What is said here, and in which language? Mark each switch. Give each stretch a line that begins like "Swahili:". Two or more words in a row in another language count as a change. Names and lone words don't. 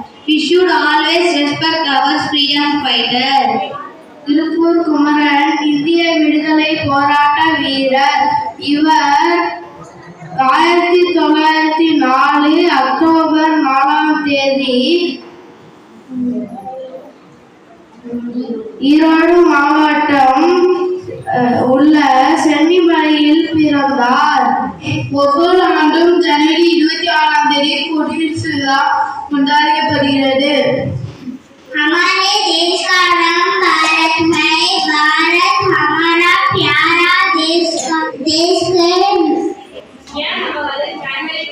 English: We should always respect our freedom fighter.
Tamil: திருப்பூர் குமரன் இந்திய விடுதலை போராட்ட வீரர். இவர் 1904 அக்டோபர் 4ஆம் தேதி ஈரோடு மாவட்டம் உள்ள சென்னிமலையில் பிறந்தார். ஒவ்வொரு ஆண்டும் ஜனவரி 26ஆம் தேதி குடியரசு விழா கொண்டாடப்படுகிறது.
Hindi: हमारे देश का नाम भारत है. भारत हमारा प्यारा देश है.